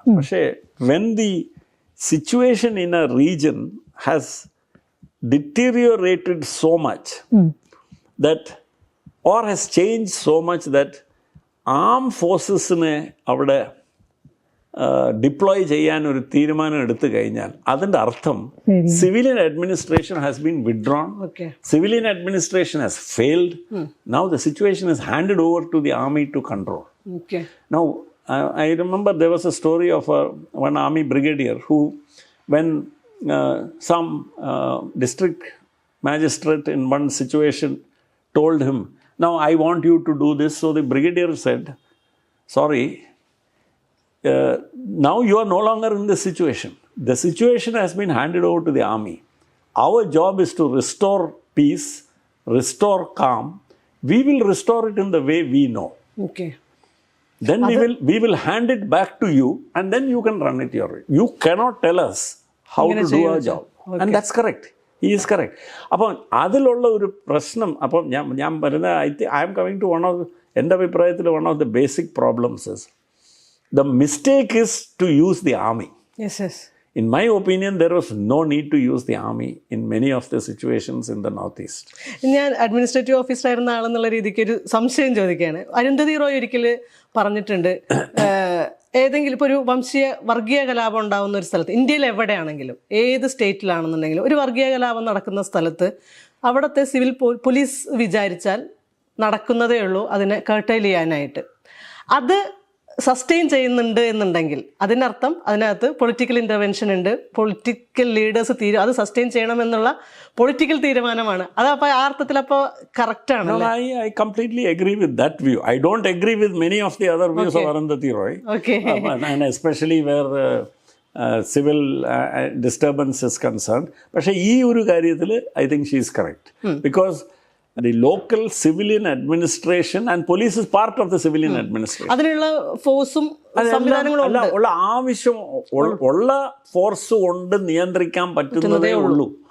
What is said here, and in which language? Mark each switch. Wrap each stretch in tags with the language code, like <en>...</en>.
<en>പക്ഷേ when the situation in a region has deteriorated so much that, or has changed so much that armed forcesനെ</en> <ml>അവിടെ deploy ചെയ്യാൻ ഒരു തീരുമാനം എടുത്തു കഴിഞ്ഞാൽ അതിൻ്റെ അർത്ഥം</ml> <en>Civilian administration has been withdrawn, civilian administration has failed. Now the situation is handed over to the army to control. Now I remember there was a story of one army brigadier who, when some district magistrate in one situation told him, now I want you to do this, so the brigadier said, sorry, now you are no longer in this situation. The situation has been handed over to the army. Our job is to restore peace, restore calm. We will restore it in the way we know. Then we will hand it back to you, and then you can run it your way. You cannot tell us how to do our job. And that's correct. He is correct.</en> <ml>അപ്പം അതിലുള്ള ഒരു പ്രശ്നം, അപ്പം ഞാൻ പറയുന്ന</ml> <en>I am coming to</en> <ml>എൻ്റെ അഭിപ്രായത്തിൽ</ml> <en>one of the basic problems is the mistake is to use the army. Yes. In my opinion, there was no need to use the army in many of the situations in the northeast.</en> <ml>ഞാൻ administrative ഓഫീസറായിരുന്ന ആളെന്നുള്ള രീതിക്ക് ഒരു സംശയം ചോദിക്കുകയാണ്. അരുന്ധതി റോയ് ഒരിക്കൽ പറഞ്ഞിട്ടുണ്ട്, ഏതെങ്കിലും ഇപ്പോൾ ഒരു വർഗീയ കലാപം ഉണ്ടാകുന്ന ഒരു സ്ഥലത്ത്, ഇന്ത്യയിൽ എവിടെയാണെങ്കിലും ഏത് സ്റ്റേറ്റിലാണെന്നുണ്ടെങ്കിലും ഒരു വർഗീയ കലാപം നടക്കുന്ന സ്ഥലത്ത് അവിടുത്തെ സിവിൽ പോലീസ് വിചാരിച്ചാൽ നടക്കുന്നതേ ഉള്ളൂ അതിനെ കർട്ടൈൽ ചെയ്യാനായിട്ട്. അത് സസ്റ്റെയിൻ ചെയ്യുന്നുണ്ട് എന്നുണ്ടെങ്കിൽ അതിനർത്ഥം അതിനകത്ത് പൊളിറ്റിക്കൽ ഇൻ്റർവെൻഷൻ ഉണ്ട്, പൊളിറ്റിക്കൽ ലീഡേഴ്സ് അത് സസ്റ്റെയിൻ ചെയ്യണമെന്നുള്ള പൊളിറ്റിക്കൽ തീരുമാനമാണ്. അത് അപ്പോൾ ആ അർത്ഥത്തിൽ അപ്പോൾ കറക്റ്റാണ്.</ml> <en>I completely agree with that view. I don't agree with many of the other views of Arundhati Roy. And especially where civil disturbance is concerned.</en> <ml>പക്ഷേ ഈ ഒരു കാര്യത്തിൽ</ml> <en>I think she is correct. Because the local civilian administration and police is part of the civilian administration.</en> <ml>അതിനുള്ള ഫോഴ്സും സംവിധാനങ്ങളും ഉള്ള ആവശ്യം ഉള്ള ഫോഴ്സ് കൊണ്ട് നിയന്ത്രിക്കാൻ പറ്റുന്നതേ ഉള്ളൂ.</ml>